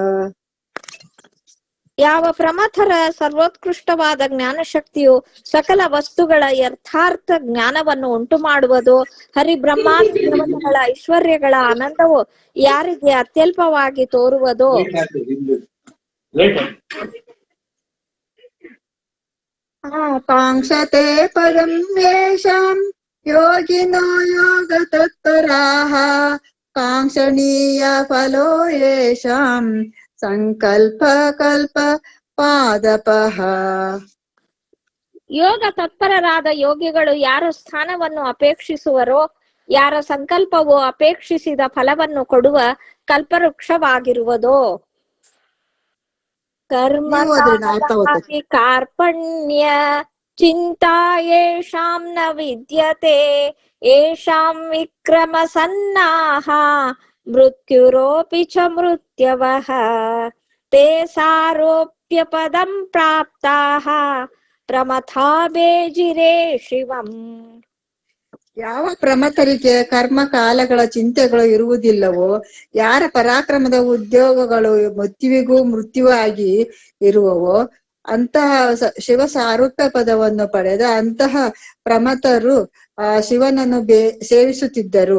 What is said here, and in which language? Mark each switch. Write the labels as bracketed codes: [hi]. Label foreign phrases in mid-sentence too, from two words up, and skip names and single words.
[kn] ಯಾವ ಪ್ರಮಥರ ಸರ್ವೋತ್ಕೃಷ್ಟವಾದ ಜ್ಞಾನಶಕ್ತಿಯು ಸಕಲ ವಸ್ತುಗಳ ಯಥಾರ್ಥ ಜ್ಞಾನವನ್ನು ಉಂಟು ಮಾಡುವುದು, ಹರಿಬ್ರಹ್ಮಾದಿ ದೇವತೆಗಳ ಐಶ್ವರ್ಯಗಳ ಆನಂದವು ಯಾರಿಗೆ ಅತ್ಯಲ್ಪವಾಗಿ ತೋರುವುದೋ, [sa] ಆಕಾಂಕ್ಷತೆ ಪದಂ ಯೇಷಾಂ ಯೋಗಿನೋ ಯೋಗ ತತ್ಪರಾಃ ಕಾಂಕ್ಷಣೀಯ ಫಲೋ ಯೇಷಾಂ ಸಂಕಲ್ಪ ಕಲ್ಪ ಪಾದಪಃ. [kn] ಯೋಗ ತತ್ಪರರಾದ ಯೋಗಿಗಳು ಯಾರ ಸ್ಥಾನವನ್ನು ಅಪೇಕ್ಷಿಸುವರೋ, ಯಾರ ಸಂಕಲ್ಪವು ಅಪೇಕ್ಷಿಸಿದ ಫಲವನ್ನು ಕೊಡುವ ಕಲ್ಪವೃಕ್ಷವಾಗಿರುವುದೋ, [sa] ಕರ್ಮ ಕಾರ್ಪಣ್ಯ ಚಿಂತಾ ಯೇಷಾಂ ನ ವಿದ್ಯತೆ ಯೇಷಾಂ ವಿಕ್ರಮ ಸನ್ನಾಹ ಮೃತ್ಯುರೋಪಿ ಚ ಮೃತ್ಯವಃ ತೇ ಸಾರೋಪ್ಯ ಪದಂ ಪ್ರಾಪ್ತಾಃ ಪ್ರಮಥಾ ಬೇಜಿರೇ ಶಿವಂ. [kn] ಯಾವ ಪ್ರಮಥರಿಗೆ ಕರ್ಮ ಕಾಲಗಳ ಚಿಂತೆಗಳು ಇರುವುದಿಲ್ಲವೋ, ಯಾರ ಪರಾಕ್ರಮದ ಉದ್ಯೋಗಗಳು ಮೃತ್ಯುವಿಗೂ ಮೃತ್ಯುವಾಗಿ ಇರುವವೋ ಅಂತಹ ಶಿವ ಸಾರೂಪ್ಯ ಪದವನ್ನು ಪಡೆದ ಅಂತಹ ಪ್ರಮಥರು ಶಿವನನ್ನು ಸೇವಿಸುತ್ತಿದ್ದರು.